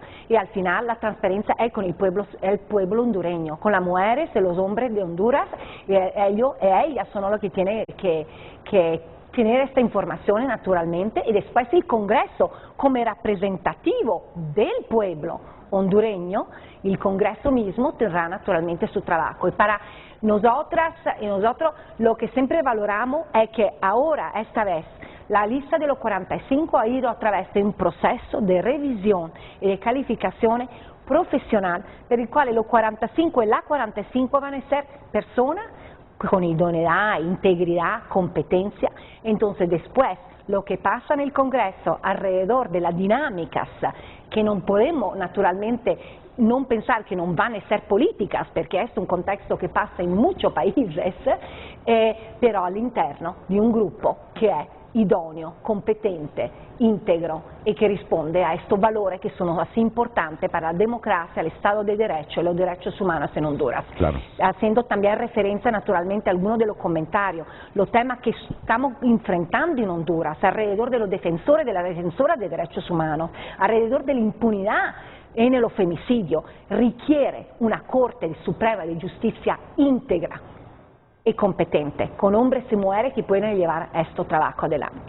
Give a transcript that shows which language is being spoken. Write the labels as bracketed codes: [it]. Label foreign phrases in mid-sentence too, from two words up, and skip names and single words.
[es] Y al final la transparencia es con el pueblo hondureño, con las mujeres y los hombres de Honduras, y ellas son los que tienen que tener esta información naturalmente, y después el Congreso como representativo del pueblo hondureño, el Congreso mismo tendrá naturalmente su trabajo. Y para nosotros lo que siempre valoramos es que ahora, esta vez, la lista de los 45 ha ido a través de un proceso de revisión y de calificaciones profesional, [it] per il quale [es] los 45 y las 45 van a ser personas con idoneidad, integridad, competencia. Entonces después lo que pasa en el Congreso alrededor de las dinámicas que no podemos naturalmente [it] non pensare che non [es] van a ser políticas, [it] perché è un contesto che passa in [es] muchos países, [it] però all'interno di un gruppo che è idoneo, competente, [es] íntegro y que responde a estos valores que son así importantes para la democracia, el Estado de Derecho y los derechos humanos en Honduras. Claro. Haciendo también referencia naturalmente a algunos de los comentarios, los temas que estamos enfrentando en Honduras alrededor de los defensores de las defensoras de derechos humanos, alrededor de la impunidad en el femicidio, requiere una Corte Suprema de Justicia íntegra y competente, con hombres y mujeres que pueden llevar este trabajo adelante.